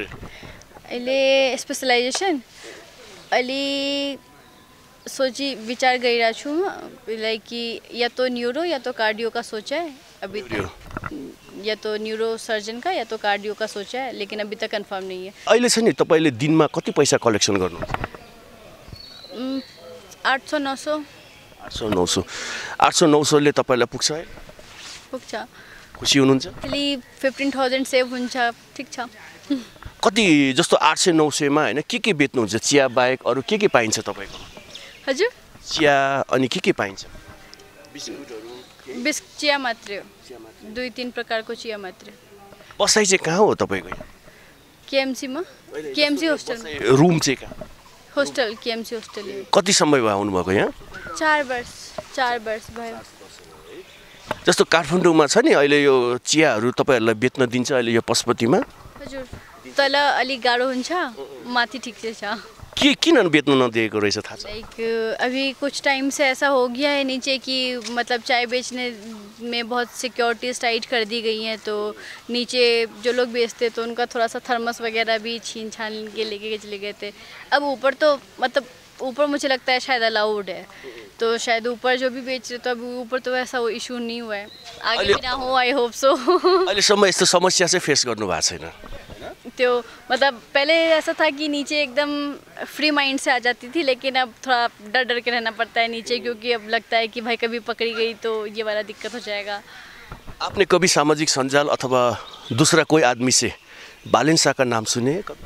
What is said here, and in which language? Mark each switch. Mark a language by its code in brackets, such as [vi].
[ne] अहिले स्पेशलाइजेसन अहिले सोची विचार गरिरहेको छु [hi] लाइक कि या तो न्यूरो या तो कार्डियो का सोचा है अभी तक, या तो न्यूरो सर्जन का या तो कार्डियो का सोचा है, लेकिन अभी तक कंफर्म नहीं है। [ne] अहिले छ नि तपाईँले दिनमा कति पैसा कलेक्सन गर्नुहुन्छ? 800-900 800-900 800-900 ले तपाईँलाई पुग्छ है? पुग्छ। खुसी हुनुहुन्छ? खालि 15,000 सेभ हुन्छ, ठिक छ। कति जस्तो 800-900 मा हैन के बेच्नुहुन्छ? चिया बाहेक अरू के पाइन्छ तपाईँको? हजुर चिया अनि के पाइन्छ? बिस्कुटहरू? चिया मात्रै हो, 2-3 प्रकारको चिया मात्रै। बसाइ चाहिँ कहाँ हो तपाईँको? केएमसीमा, केएमसी होस्टल। रुम चाहिँ कहाँ? Hostel, KMC hostel. कति समय भयो आउनुभएको यहाँ? 4 वर्ष भयो। जस्तो काठमाडौँमा छ नि अहिले यो चियाहरू तपाईँहरूलाई बेच्न दिन्छ अहिले यो पशुपतिमा? हजुर, तल अलिक गाह्रो हुन्छ, माथि ठिक से छ। किन बेच्न नदिएको रहेछ थाहा छ? [hi] लाइक अभी कुछ टाइम से ऐसा हो गया है नीचे कि मतलब चाय बेचने में बहुत सिक्योरिटीज टाइट कर दी गई हैं, तो नीचे जो लोग बेचते तो उनका थोड़ा सा थर्मस वगैरह भी छीन छान के लेके चले गए थे। अब ऊपर तो मतलब ऊपर मुझे लगता है शायद अलाउड है, तो शायद ऊपर जो भी बेच रहे तो अभी ऊपर तो ऐसा वो इशू नहीं हुआ है, आगे भी ना हो, आई होप सो। [ne] अहिलेसम्म यस्तो समस्या चाहिँ फेस गर्नु भएको छैन? [hi] तो मतलब पहले ऐसा था कि नीचे एकदम फ्री माइंड से आ जाती थी, लेकिन अब थोड़ा डर के रहना पड़ता है नीचे, क्योंकि अब लगता है कि भाई कभी पकड़ी गई तो ये वाला दिक्कत हो जाएगा। आपने कभी सामाजिक संजाल अथवा दूसरा कोई आदमी से बालेन शाह का नाम सुने?